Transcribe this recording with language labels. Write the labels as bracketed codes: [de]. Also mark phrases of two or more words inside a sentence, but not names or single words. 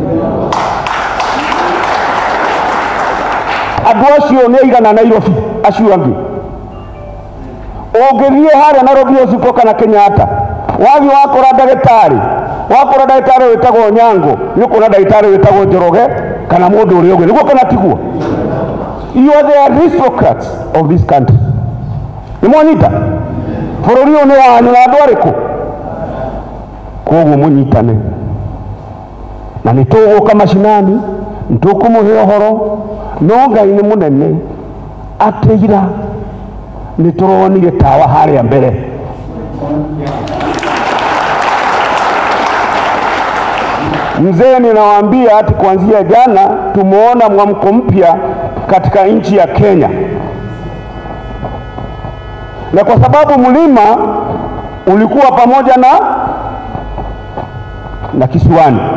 [ki] Andũ acio nĩ aigana Nairobi acio angĩ. Ũngĩthiĩ harĩa Nairobi Hospital kana Kenyatta, wathiĩ wakora ndagĩtarĩ wĩtagwo Onyango, nĩ ũkuona ndagĩtarĩ wĩtagwo Njoroge kana mũndũ ũrĩa ũngĩ, nĩguo kana tiguo? [en] You are the aristocrats of this country. [ki] Nĩ mwanyita? Bũrũri ũyũ nĩ wanyu na andũ arĩkũ? Koguo mũnyitane. Na nĩ tũgũka macinani, nĩ tũkũmũhe ũhoro, no Ngai nĩ mũnene atĩ ira nĩ tũronire tawa harĩa mbere. [sw] Mzee, ninawaambia ati kuanzia jana tumeona mwamko mpya katika nchi ya Kenya, na kwa sababu mlima ulikuwa pamoja na kisiwani.